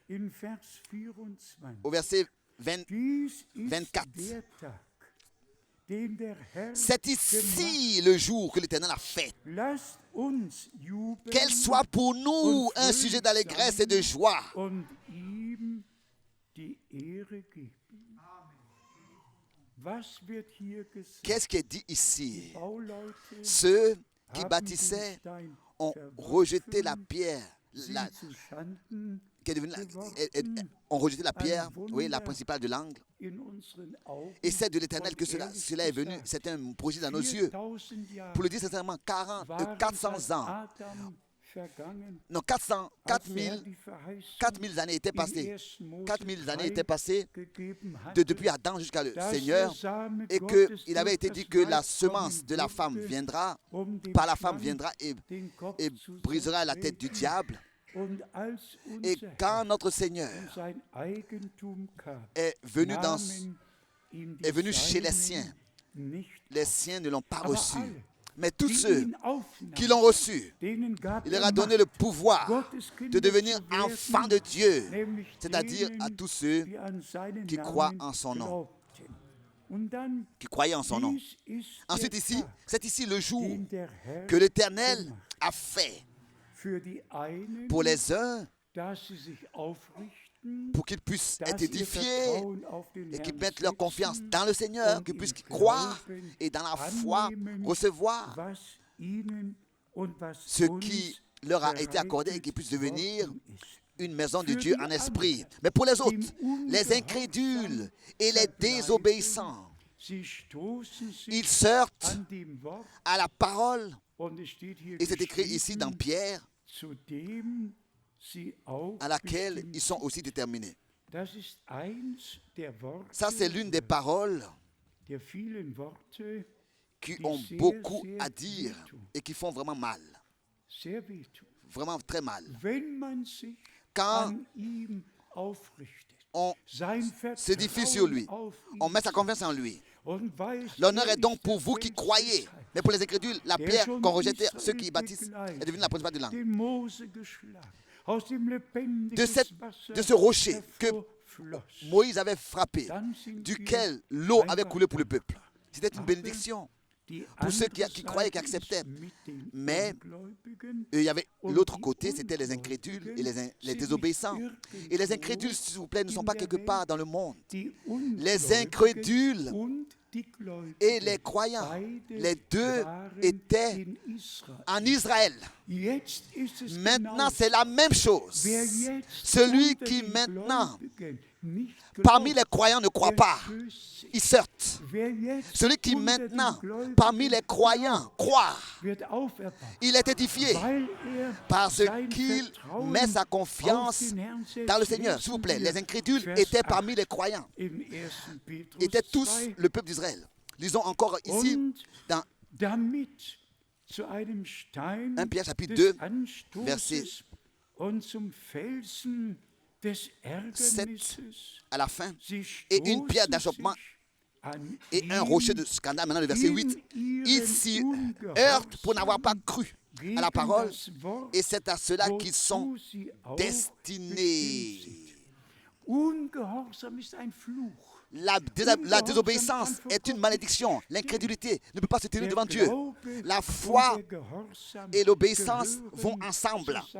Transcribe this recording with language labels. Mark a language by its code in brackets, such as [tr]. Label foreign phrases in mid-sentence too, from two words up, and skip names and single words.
[fr] Au verset 24. C'est ici le jour que l'Éternel a fait. Qu'elle soit pour nous un sujet d'allégresse et de joie. [de] Ehre geben. Was wird hier gesagt? [fr] Qu'est-ce qui est dit ici? [de] Bauleute [fr] Ceux qui [de] haben [fr] bâtissaient [de] den Stein [fr] ont [de] verworfen, [fr] rejeté la pierre, [de] sie zu Schanden [fr] qui est devenue [de] geworfen. [fr] ont rejeté la pierre, oui, la principale de l'angle. [de] In unseren Augen [fr] Et c'est de l'Éternel que [de] und [fr] cela est venu. [de] ehrlich [fr] C'est un projet dans [de] gesagt, [fr] nos yeux. [de] 4000 Jahre [fr] Pour le dire sincèrement, [de] waren [fr] 400 [de] seit [fr] ans, [de] Adam vergangen, [fr] non, [de] als er 4000 die Verheißung [fr] 4000 années étaient [de] in [fr] passées. [de] 1. Mose [fr] 4000 années [de] 3 [fr] étaient passées [de] gegeben hatte, [fr] depuis Adam jusqu'à le [de] dass [fr] Seigneur. [de] der Same [fr] Et [de] Gottes [fr] qu'il avait été [de] durch [fr] dit [de] das [fr] que la [de] Weib [fr] semence [de] kommen [fr] de la femme [de] würde, [fr] viendra, [de] dem [fr] par la femme [de] Schlangen [fr] viendra et [de] den Kopf zu [fr] brisera la tête du [de] zertreten. [fr] diable. [de] Und als [fr] Et [de] unser [fr] quand [de] Herr [fr] notre Seigneur [de] in sein Eigentum kam, [fr] est venu, [de] nahmen ihm die [fr] est venu chez les [de] Seinen [fr] siens, [de] nicht [fr] les siens ne l'ont pas [de] Aber [fr] reçu. [de] alle, [fr] Mais tous [de] die [fr] ceux [de] ihn aufnahmen, [fr] qui l'ont reçu, [de] denen gab [fr] il leur [de] er [fr] a donné le [de] Macht, [fr] pouvoir [de] Gottes [fr] de [de] Kinder [fr] devenir [de] zu werden, [fr] enfants de Dieu, [de] nämlich [fr] c'est-à-dire à [de] denen, [fr] tous ceux [de] die an seinen [fr] qui [de] Namen [fr] croient en son nom. [de] glaubten. Und dann, [fr] qui croyaient en son nom. [de] dies ist [fr] Ensuite [de] der [fr] ici, [de] Tag, [fr] c'est ici le jour [de] den der Herr [fr] que l'Éternel [de] gemacht. [fr] a fait [de] Für die einen, [fr] pour les uns, [de] dass sie sich aufrichten, [fr] pour qu'ils puissent [de] dass [fr] être [de] ihr [fr] édifiés [de] Vertrauen auf den [fr] et qu'ils [de] Herrn [fr] mettent leur confiance [de] setzen [fr] dans le Seigneur, [de] und [fr] qu'ils [de] im [fr] puissent croire [de] Glauben [fr] et dans la foi [de] annehmen, [fr] recevoir [de] was ihnen und was [fr] ce [de] uns [fr] qui leur a été accordé et [de] bereitet [fr] qu'ils puissent devenir [de] worden ist. [fr] une maison de [de] Für [fr] Dieu [de] die [fr] en esprit. [de] anderen, [fr] Mais pour les [de] dem [fr] autres, les [de] Ungehorsam [fr] incrédules et les [de] verbleiben, [fr] désobéissants, [de] sie stoßen sich [fr] ils sortent [de] an dem Wort, [fr] à la parole, [de] und es steht hier [fr] et c'est écrit ici dans [de] geschrieben, [fr] Pierre, [de] zu dem sie auch [fr] à laquelle [de] bestimmt [fr] ils sont [de] sind. [fr] aussi déterminés. [de] Das ist eins der Worte, [fr] Ça, c'est l'une des paroles [de] der vielen Worte, [fr] qui [de] die [fr] ont [de] sehr, [fr] beaucoup [de] sehr [fr] à dire [de] wehtun. [fr] et qui font vraiment mal, [de] Sehr wehtun. [fr] vraiment très mal. [de] Wenn man sich [fr] Quand [de] an ihm aufrichtet, [fr] on [de] sein [fr] se diffie sur lui, [de] Vertrauen auf ihn [fr] on met sa confiance en lui. [de] und weiß, [fr] L'honneur [de] er [fr] est donc [de] ist [fr] pour [de] der [fr] vous qui [de] Fels [fr] croyez. [de] des Heils, [fr] Mais pour les incrédules, la [de] der [fr] pierre [de] schon [fr] qu'ont rejetée [de] Israel [fr] ceux qui bâtissent [de] begleitet, [fr] est devenue la principale de l'angle. [de] den Mose geschlagen, aus dem lebendigen Wasser [fr] De ce rocher que [de] hervorfloss. [fr] Moïse avait frappé, [de] Dann sind [fr] duquel [de] wir [fr] l'eau avait [de] einfach [fr] coulé pour le [de] dankbar. [fr] peuple. C'était une [de] Aber [fr] bénédiction. [de] Die [fr] Pour ceux qui [de] andere [fr] croyaient, qui [de] Seite ist [fr] acceptaient. [de] mit den [fr] Mais [de] Ungläubigen [fr] Et il y avait [de] und [fr] l'autre [de] die [fr] côté, c'était les incrédules et les [de] sind [fr] désobéissants. [de] nicht [fr] Et les [de] irgendwo [fr] incrédules, s'il vous plaît, ne sont [de] in [fr] pas [de] der [fr] quelque [de] Welt. [fr] part dans le monde. [de] Die [fr] Les incrédules [de] und die Gläubigen, [fr] et les croyants, [de] beide [fr] les deux [de] waren [fr] étaient [de] in Israel. [fr] en Israël. [de] Jetzt ist es [fr] Maintenant, [de] genau [fr] c'est la même chose. [de] wer jetzt [fr] Celui [de] unter [fr] qui [de] den [fr] maintenant, [de] Gläubigen nicht [fr] parmi les [de] glaubt, [fr] croyants, ne croit [de] der [fr] pas, [de] stößt sich. [fr] il sortent. [de] Wer jetzt [fr] Celui qui [de] unter den [fr] maintenant, [de] Gläubigen [fr] parmi les croyants, croit, [de] wird auferbaut, [fr] il est édifié [de] weil er [fr] parce [de] sein [fr] qu'il [de] Vertrauen [fr] met sa [de] auf [fr] confiance [de] den Herrn setzt. [fr] dans le Seigneur. S'il vous plaît, les incrédules étaient parmi les croyants, [de] In 1. Petrus [fr] étaient tous [de] 2. [fr] le peuple d'Israël. Lisons encore ici [de] Und [fr] dans [de] damit zu einem Stein [fr] 1 Pierre chapitre [de] des [fr] 2, [de] Anstoßes [fr] verset [de] und zum Felsen des Ärgernisses [fr] à la fin, [de] sie [fr] et une [de] stoßen [fr] pierre d'achoppement [de] sich an [fr] et un [de] ihm, [fr] rocher de scandale. Maintenant, le verset 8, [de] in [fr] ils [de] ihren [fr] s'y heurtent pour n'avoir pas cru à la [de] gegen [fr] parole, [de] das Wort, [fr] et c'est à cela qu'ils sont [de] wozu sie auch [fr] destinés. [de] bestimmt sind. Ungehorsam ist ein Fluch. [fr] La désobéissance est une malédiction. L'incrédulité ne peut pas se tenir devant Dieu. La foi et l'obéissance vont ensemble.